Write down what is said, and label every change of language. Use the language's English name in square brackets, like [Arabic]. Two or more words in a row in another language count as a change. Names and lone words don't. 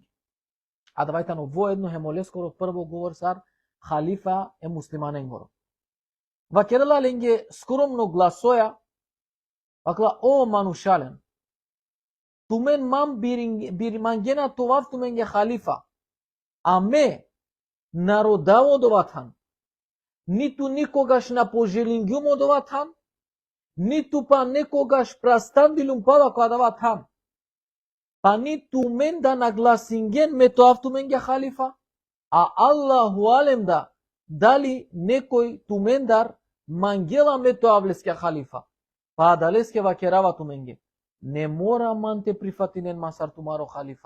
[Balkan Romani] А давајтано воедно хем олескоро прво говор сар халифа е муслиманенгоро. Вакерала ленге скромно гласоја, вакла о манушален, тумен мам бирмангена товав туменге халифа, а ме народаво доватан, ниту никогаш на пожелингјумо доватан, ниту па некогаш прастандилум пала која доватан, па ниту мен да нагласинген ме товав туменге халифа, а [Arabic] الله أعلم [Balkan Romani] да дали некој тумендар мангела ме тоавлеске халифа, па далеске вакерава туменге. Не мора ман те прифатинен масар тумаро халифа.